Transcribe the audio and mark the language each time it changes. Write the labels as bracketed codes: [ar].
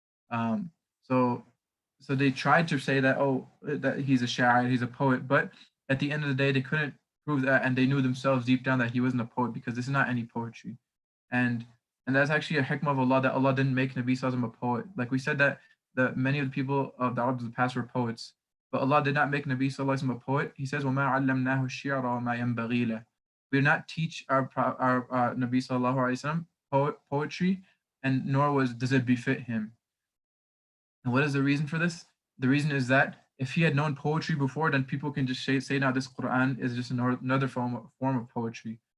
[en] Um, so they tried to say that that he's a sha'ir, he's a poet, but at the end of the day, they couldn't prove that, and they knew themselves deep down that he wasn't a poet, because this is not any poetry. And that's actually a hikmah of Allah, that Allah didn't make Nabi sallallahu alaihi wasallam a poet. Like we said that many of the people of the Arabs of the past were poets, but Allah did not make Nabi sallallahu alaihi wasallam a poet. [ar] He says, وَمَا عَلَّمْنَاهُ الشِّعْرَ وَمَا يَنْبَغِي لَهُ. [en] We did not teach our Nabi sallallahu alaihi wasallam poetry, and nor does it befit him. And what is the reason for this? The reason is that if he had known poetry before, then people can just say now this Quran is just another form of poetry.